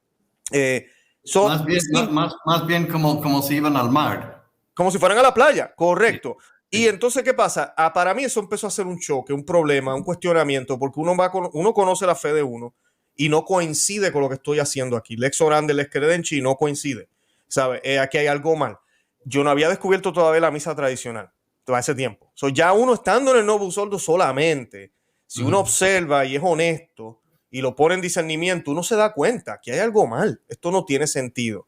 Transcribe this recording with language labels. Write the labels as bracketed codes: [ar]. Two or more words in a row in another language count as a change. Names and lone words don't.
[es] Más bien como si iban al mar. Como si fueran a la playa, correcto. Sí. Y entonces, ¿qué pasa? Para mí eso empezó a ser un choque, un problema, un cuestionamiento, porque uno conoce la fe de uno y no coincide con lo que estoy haciendo aquí. [la] Lex orandi, lex credentia, [es] y no coincide. ¿Sabe? Aquí hay algo mal. Yo no había descubierto todavía la misa tradicional todo ese tiempo. Ya uno estando en el Novus Ordo solamente, si uno observa y es honesto y lo pone en discernimiento, uno se da cuenta que hay algo mal. Esto no tiene sentido.